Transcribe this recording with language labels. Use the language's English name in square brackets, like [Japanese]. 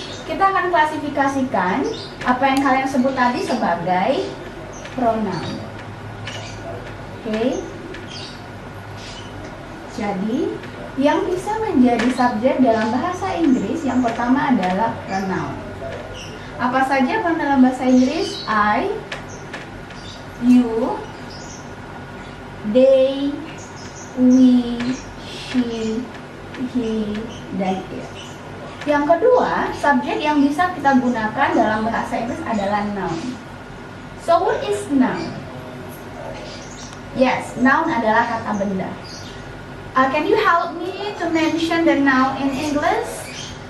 [Indonesian] Kita akan klasifikasikan apa yang kalian sebut tadi sebagai pronoun. Oke. Jadi, yang bisa menjadi subjek dalam bahasa Inggris yang pertama adalah pronoun. Apa saja pronoun dalam bahasa Inggris? [English] I, you, they, we, she, he, dan it. [Indonesian] Yang kedua, subjek yang bisa kita gunakan dalam bahasa Inggris adalah noun. [English] So what is noun? Yes, noun [Indonesian] adalah kata benda. [English] Can you help me to mention the noun in English?